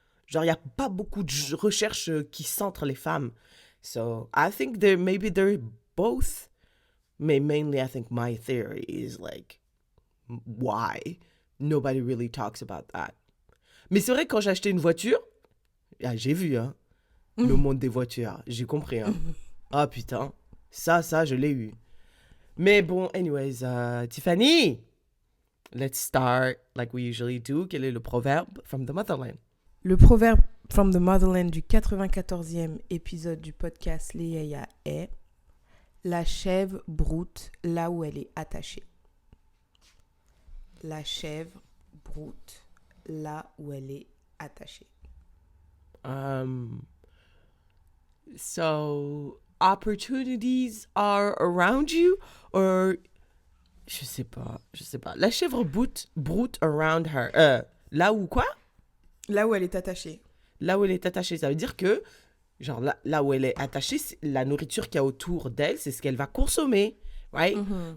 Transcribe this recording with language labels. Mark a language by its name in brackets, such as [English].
[French] Genre, il n'y a pas beaucoup de recherches qui centrent les femmes. [English] So, I think maybe they're both. [French] Mais [English] mainly, I think my theory is like, why? Nobody really talks about that. [French] Mais c'est vrai que quand j'ai acheté une voiture, j'ai vu, hein, le monde des voitures. J'ai compris, hein. Ah, putain. Ça, je l'ai eu. Mais bon, [English] anyways, Tiffany, let's start like we usually do. [French] Quel est le proverbe [English] from the motherland? [French] Le proverbe [English] from the motherland [French] du 94e épisode du podcast Les Yaya est « La chèvre broute là où elle est attachée ». La chèvre broute là où elle est attachée. [English] So, opportunities are around you or... [French] Je sais pas. La chèvre broute [English] around her. [French] Là où quoi? Là où elle est attachée. Là où elle est attachée, ça veut dire que, genre, là où elle est attachée, la nourriture qu'il y a autour d'elle, c'est ce qu'elle va consommer, right? Mm-hmm.